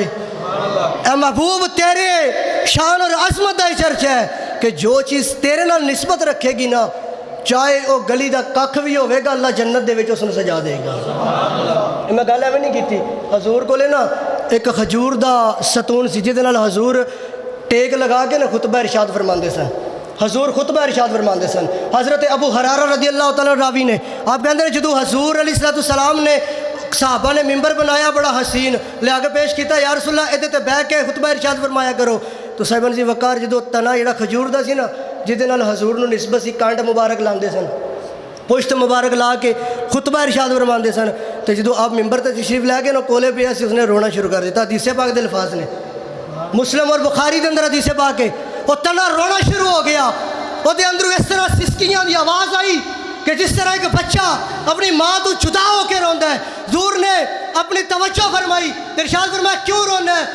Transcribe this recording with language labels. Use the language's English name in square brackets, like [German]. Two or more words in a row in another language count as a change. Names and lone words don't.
[Punjabi] اے محبوب تیرے شان اور عظمت دا چرچ ہے کہ جو چیز تیرے نال نسبت رکھے گی نا، چاہے وہ گلی دا ککھ بھی ہوئے گا، اللہ جنت دے وچ اس نوں سجا دے گا۔ میں گل ایویں نہیں کیتی، حضور کولے نا ایک کھجور دا ستون سی جہدے نال حضور ٹیک لگا کے نا خطبہ ارشاد فرماندے سن، حضور خطبہ ارشاد فرماندے سن۔ حضرت ابو ہریرہ رضی اللہ تعالیٰ راوی نے آپ کہندے ہیں جدوں حضور علیہ السلام نے صحابہ نے ممبر بنایا بڑا حسین لیا کے پیش کیتا، [Arabic] یا رسول اللہ [Punjabi] ادھے تے بیٹھ کے خطبہ ارشاد فرمایا کرو، تو صاحبان جی وقار جدوں تنا جڑا کھجور دا سی نا جہدے نال حضور نو نسبت سی کانڈ مبارک لاندے سن، پشت مبارک لا کے خطبہ ارشاد فرماندے سن، تو جدوں آپ ممبر تے تشریف لے کے نا کولے پیا سی اس نے رونا شروع کر دیتا، حدیث پاک دے الفاظ نے، مسلم اور بخاری دے اندر حدیث پاک ہے، وہ تنا رونا شروع ہو گیا، وہ دے اندروں اس طرح سسکیاں دی آواز آئی کہ جس طرح ایک بچہ اپنی ماں تو جدا ہو کے روندا ہے، [Urdu] حضور نے اپنی توجہ فرمائی، ارشاد فرمایا کیوں رونا ہے؟